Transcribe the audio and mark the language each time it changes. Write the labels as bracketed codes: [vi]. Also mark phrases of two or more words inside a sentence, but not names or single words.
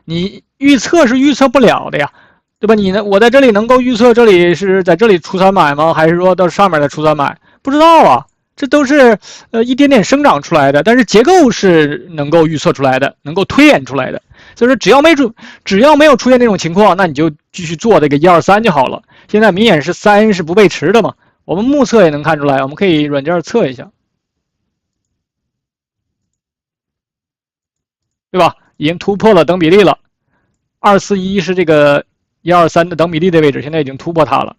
[zh] 你預測是預測不了的呀，對吧？我在這裡能夠預測這裡是在這裡出3買嗎？還是說到上面的出3買？不知道啊，這都是一點点生長出來的，但是結構是能夠預測出來的，能夠推演出來的。所以說只要沒有出现這種情況，那你就繼續做這個123 就好了。現在明顯是3是不背馳的嘛，我們目測也能看出來，我們可以軟件測一下，對吧？已經突破了等比例了，241是這個123的等比例的位置，現在已經突破它了。